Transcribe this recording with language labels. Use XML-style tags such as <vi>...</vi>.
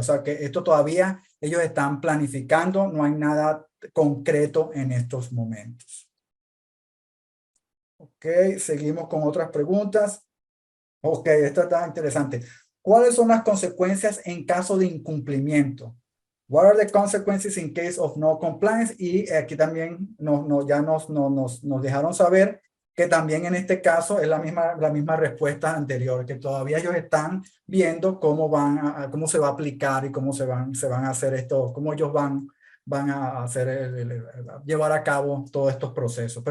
<es>O sea que esto todavía ellos están planificando, no hay nada concreto en estos momentos. Ok, seguimos con otras preguntas. Ok, esto está interesante. ¿Cuáles son las consecuencias en caso de incumplimiento?</es> <en>What are the consequences in case of no compliance?</en> <es>Y aquí también ya nos dejaron saber que también en este caso es la misma respuesta anterior, que todavía ellos están viendo cómo cómo se va a aplicar y cómo se van a hacer esto, cómo ellos van a hacer llevar a cabo todos estos procesos.</es>